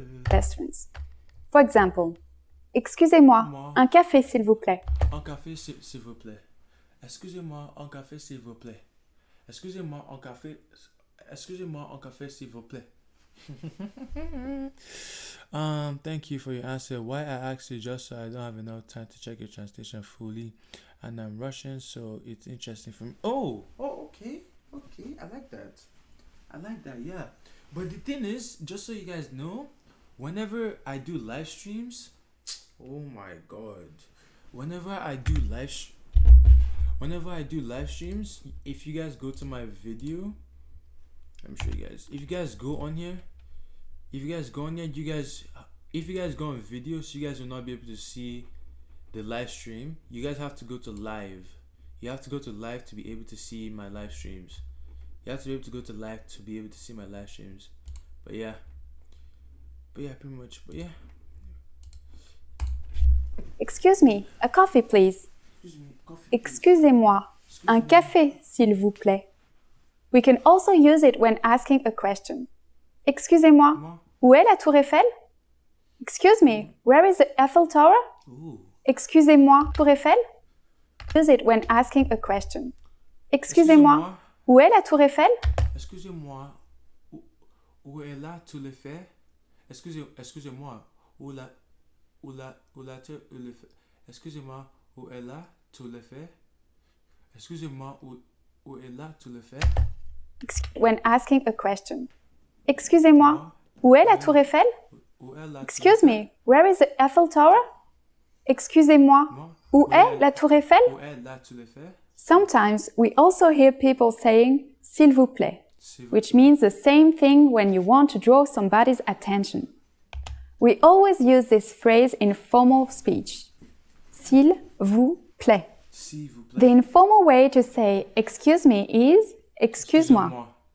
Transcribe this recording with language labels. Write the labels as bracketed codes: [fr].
[en] Restaurants. For example, [fr] excusez-moi, un café s'il vous plaît. Un café s'il vous plaît. Excusez-moi, un café s'il vous plaît. Excusez-moi, un café s'il vous plaît. [en] Thank you for your answer. Why I asked you just so I don't have enough time to check your translation fully, and I'm Russian, so it's interesting for me. Okay. I like that. Yeah. But the thing is, just so you guys know, whenever I do live streams, oh my god, whenever I do live streams, if you guys go to my video, I'm sure you guys, if you guys go on here, if you guys go on videos, you guys will not be able to see the live stream. You guys have to go to live. You have to go to live to be able to see my live streams. You have to be able to go to live to be able to see my live streams. But yeah, pretty much. Excuse me, a coffee please. [fr] Excusez-moi, un café s'il vous plaît. [en] We can also use it when asking a question. [fr] Excusez-moi, où est la Tour Eiffel? [en] Excuse me, where is the Eiffel Tower? Ooh. [fr] Excusez-moi, Tour Eiffel? [en] Use it when asking a question. [fr] Excusez-moi, où est la Tour Eiffel? Excusez-moi, où est la Tour Eiffel? Excusez-moi, où la Tour Eiffel? Excusez-moi, où est la Tour Eiffel? Excusez-moi, où est la Tour Eiffel? [en] When asking a question. [fr] Excusez-moi, où est la Tour Eiffel? [en] Excuse me, where is the Eiffel Tower? [fr] Excusez-moi, où est la Tour Eiffel? [en] Sometimes we also hear people saying s'il vous plaît, which means the same thing when you want to draw somebody's attention. We always use this phrase in formal speech. [fr] S'il vous plaît. [en] The informal way to say excuse me is excuse-moi.